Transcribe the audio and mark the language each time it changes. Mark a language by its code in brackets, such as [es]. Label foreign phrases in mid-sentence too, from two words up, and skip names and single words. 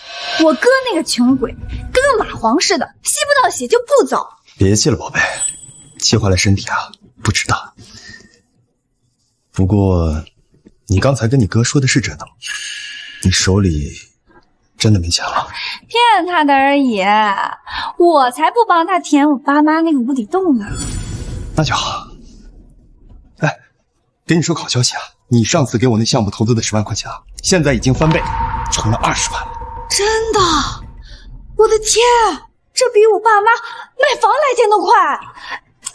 [zh] 我哥那個窮鬼，跟個蚂蟥似的，吸不到血就不走。別氣了，寶貝，氣壞了身體啊，不值得。不過，你剛才跟你哥說的是真的嗎？你手裡真的沒錢了？騙他的而已，我才不幫他填我爸媽那個無底洞呢。那就好。哎，給你說個好消息啊，你上次給我那項目投資的10萬塊錢啊，現在已經翻倍，成了20萬了。真的？我的天，這比我爸媽買房來錢都快！